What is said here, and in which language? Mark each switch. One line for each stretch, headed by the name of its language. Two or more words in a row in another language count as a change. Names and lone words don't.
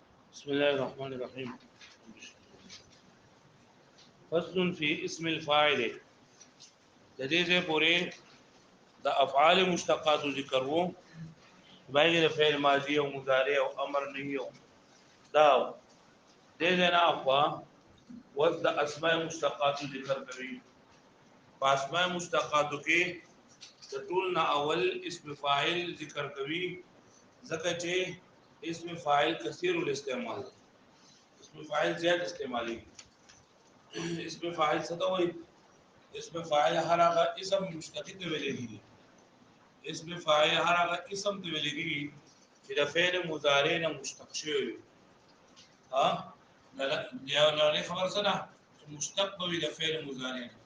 Arabic: بسم الله الرحمن الرحيم. فصل في اسم الفاعل.
Pashto: د دې ځای پورې د افعال مشتقات ذکر وو، باقي د فعل ماضي او مضارع او امر نه یو دا دې ځای نه اخوا وس د اسماء مشتقات ذکر کوي. په اسماء مشتقاتو کې د ټول نه اول اسم فاعل ذکر کوي، ځکه چې اسم فاعل
Arabic: کثیر الاستعمال،
Pashto: اسم فاعل زیات استعمالي. اسم فاعل څه ته وایي؟ اسم فاعل هر هغه اسم مشتق ته ویل کېږي. اسم فاعل هر هغه اسم ته ویل کېږي چې د فعل مضارع نه مشتق شوی وي. ها یا نه خبر څه ده چې مشتق به د فعل مضارع نه.